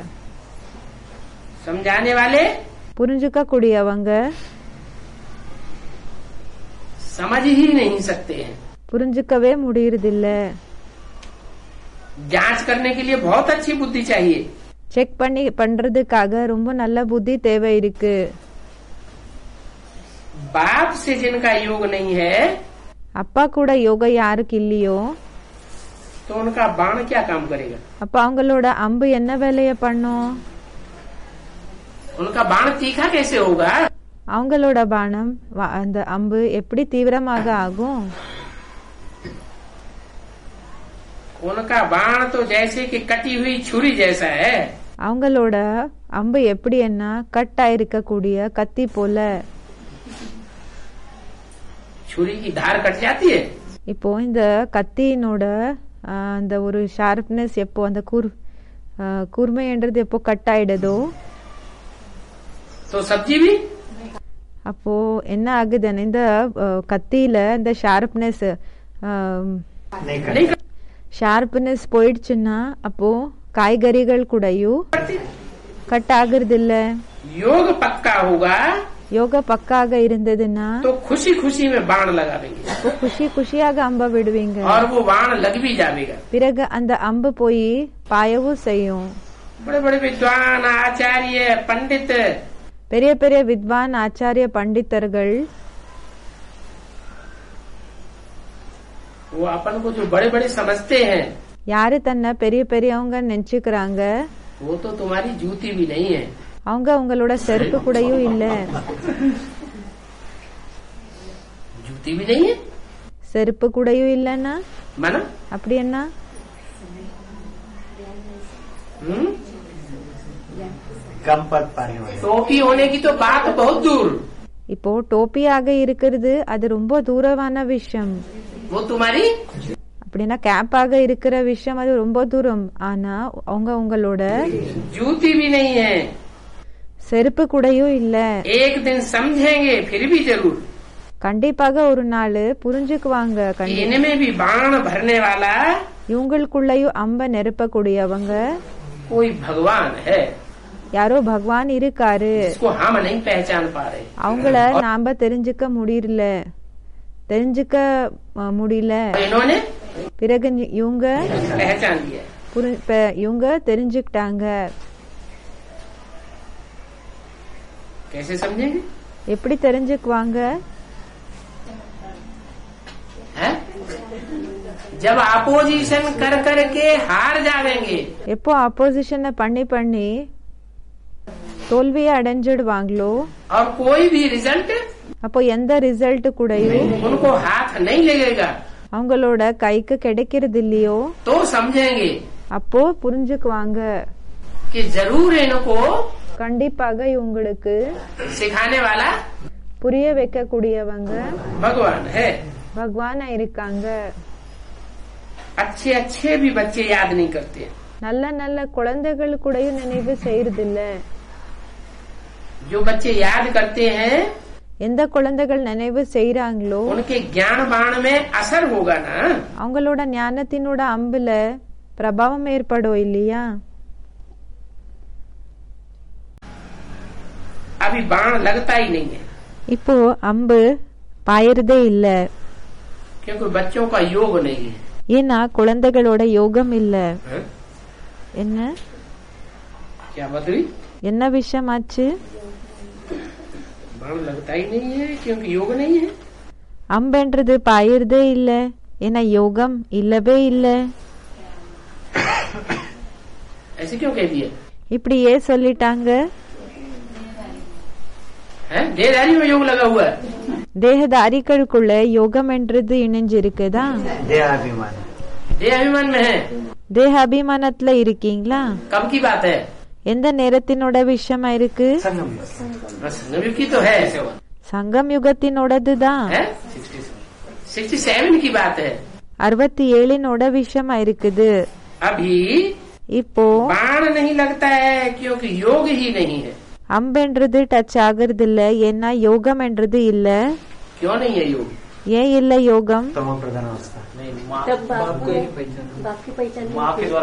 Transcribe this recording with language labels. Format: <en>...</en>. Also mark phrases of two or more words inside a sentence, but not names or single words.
<hi>समझाने वाले</hi> <ta>புரிஞ்சுக்க கூடியவங்க</ta> <hi>समझ ही नहीं सकते हैं.</hi> <ta>புரிஞ்சுக்கவே முடியறதில்ல.</ta> <hi>जांच करने के लिए बहुत अच्छी बुद्धि चाहिए.</hi> <ta>செக் பண்றதுக்காக ரொம்ப நல்ல புத்தி தேவை இருக்கு.</ta> <hi>बाप से जिनका योग नहीं है</hi> <ta>அப்பா கூட யோகா யாருக்கு இல்லையோ</ta> <hi>तो उनका बाण क्या काम करेगा.</hi> <ta>அப்ப அவங்களோட அம்பு என்ன வேலைய பண்ணும்?</ta> <hi>उनका बाण तीखा कैसे होगा.</hi> <ta>அவங்களோட பானம் அந்த அம்பு எப்படி தீவிரமாக ஆகும்?</ta> <hi>उनका बाण तो जैसे कि कटी हुई छुरी जैसा है.</hi> <ta>அவங்களோட அம்பு எப்படி என்ன கட் ஆயிருக்க கூடிய கத்தி போல.</ta> <hi>छुरी की धार कट जाती है.</hi> <ta>இப்போ இந்த கத்தியினோட அந்த ஒரு ஷார்ப்னஸ் எப்போ அந்த கூர்மைன்றது எப்போ கட் ஆயிடுதோ</ta> <hi>तो सब्जी भी</hi> <ta>அப்போ என்ன ஆகுதுன்னு இந்த கத்தியில இந்த ஷார்ப்னஸ்</ta> <hi>नहीं</hi> <ta>ஷார்ப்னஸ் போயிடுச்சுன்னா அப்போ காய்கறிகள் கூடயும்</ta> <hi>करती.</hi> <ta>கட் ஆகுறது இல்ல.</ta> <hi>योग पक्का होगा</hi> <ta>யோகா பக்காக இருந்ததுன்னா</ta> <hi>तो खुशी खुशी में बाण लगावेंगे</hi> <ta>அப்போ குஷியாக அம்ப விடுவீங்க.</ta> <hi>और वो बाण लग भी जाएगा.</hi> <ta>பிறகு அந்த அம்பு போய் பாயவும் செய்யும்.</ta> <hi>बड़े बड़े विद्वान आचार्य पंडित</hi> <ta>பெரிய பெரிய வித்வான் ஆச்சாரிய பண்டிதர்கள்</ta> <hi>वो अपन को जो बड़े बड़े समझते हैं</hi> <ta>யாரு தன்னை பெரிய பெரியவங்க நினைச்சுக்கிறாங்க</ta> <hi>वो तो तुम्हारी जूती भी नहीं है.</hi> <ta>அவங்க உங்களோட செருப்பு கூடயும் இல்ல.</ta> <hi>जूती भी नहीं है</hi> <ta>செருப்பு கூடயும் இல்லன்னா</ta> <hi>माना.</hi> <ta>அப்படி என்ன?</ta> <hi>कम पद पाने वाले टोपी होने की तो बात बहुत दूर.</hi> <ta>இப்போ டோப்பியாக இருக்கிறது அது ரொம்ப தூரமான விஷயம்.</ta> <hi>वो तुम्हारी</hi> <ta>அப்படின்னா கேப்பாக இருக்கிற விஷயம் அது ரொம்ப தூரம். ஆனா அவங்க உங்களோட</ta> <hi>जूती भी नहीं है.</hi> <ta>செருப்பு கூடயும் இல்ல.</ta> <hi>एक दिन समझेंगे फिर भी जरूर</hi> <ta>கண்டிப்பாக ஒரு நாள் புரிஞ்சுக்குவாங்க.</ta> <hi>कि इनमें भी बाण भरने वाला</hi> <ta>இவங்களுக்குள்ளயும் அம்ப நெருப்பக்கூடியவங்க</ta> <hi>कोई भगवान है.</hi> <ta>யாரோ பகவான் இருக்காரு.</ta> <hi>इसको हम नहीं पहचान पा रहे.</hi> <ta>அவங்கள நாம தெரிஞ்சுக்க முடியல.</ta> <hi>इन्होंने</hi> <ta>பிறகு இவங்க</ta> <hi>पहचान लिया.</hi> <ta>இவங்க தெரிஞ்சுக்கிட்டாங்க.</ta> <hi>कैसे समझेंगे.</hi> <ta>எப்படி தெரிஞ்சுக்குவாங்க?</ta> <hi>जब अपोजिशन कर करके हार जावेंगे.</hi> <ta>எப்போ அப்போசிஷனை பண்ணி தோல்வியை அடைஞ்சிடுவாங்களோ</ta> <hi>और कोई भी रिजल्ट</hi> <ta>அப்போ எந்த ரிசல்ட் கூடயும்</ta> <hi>उनको हाथ नहीं लगेगा</hi> <ta>அவங்களோட கைக்கு கிடைக்கிறது இல்லையோ</ta> <hi>तो समझेंगे</hi> <ta>அப்போ புரிஞ்சுக்குவாங்க.</ta> <hi>कि जरूर इनको</hi> <ta>கண்டிப்பாக இவங்களுக்கு</ta> <hi>सिखाने वाला</hi> <ta>புரிய வைக்கக்கூடியவங்க</ta> <hi>भगवान है।</hi> <ta>பகவானா இருக்காங்க.</ta> <hi>अच्छे अच्छे भी बच्चे याद नहीं करते।</hi> <ta>நல்ல நல்ல குழந்தைகள் கூடயும் நினைவு செய்யறதில்ல.</ta> <hi>जो बच्चे याद करते हैं</hi> <ta>எந்த குழந்தைகள் நினைவு செய்யறாங்களோ</ta> <hi>उनके ज्ञान बाण में असर होगा ना।</hi> <ta>அவங்களோட ஞானத்தினோட அம்புல பிரபாவம் ஏற்படும் இல்லையா?</ta> <hi>अभी बाण लगता ही नहीं है</hi> <ta>இப்போ அம்பு பாயறதே இல்ல.</ta> <hi>क्योंकि बच्चों का योग नहीं है।</hi> <ta>ஏன்னா குழந்தைகளோட யோகம் இல்ல.</ta> <hi>हैं?</hi> <ta>என்ன</ta> <hi>क्या बदली</hi> <ta>என்ன விஷயம் ஆச்சு?</ta> <hi>बाण लगता ही नहीं है क्योंकि योग नहीं है।</hi> <ta>அம்புன்றது பாயறதே இல்ல ஏன்னா யோகம் இல்லவே இல்ல.</ta> <hi>ऐसे क्यों कह दिया?</hi> <ta>இப்படி ஏன் சொல்லிட்டாங்க?</ta> <hi>हैं? देहधारी में योग लगा हुआ है।</hi> <ta>தேகதாரிகளுக்குள்ள யோகம் என்றது இணைஞ்சிருக்குதா?</ta> <hi>देह अभिमान में है।</hi> <ta>தேக அபிமானத்துல இருக்கீங்களா?</ta> <hi>कब की बात है?</hi> <ta>எந்த நேரத்தினோட விஷயமா இருக்கு?</ta> <hi>संगम की तो है।</hi> <ta>சங்கம் யுகத்தினோடதுதான்.</ta> <hi>67 की बात है।</hi> <ta>67 விஷயமா இருக்குது.</ta> <hi>अभी</hi> <ta>இப்போ</ta> <hi>बाण नहीं लगता है क्योंकि योग ही नहीं है।</hi> <ta>அம்பென்றது டச் ஆகுறது இல்ல ஏன்னா யோகம் என்றது இல்ல.</ta> <hi>क्यों नहीं है योग?</hi> <ta>ஏன் இல்ல யோகம்?</ta> <hi>नहीं, माँ के द्वारा</hi>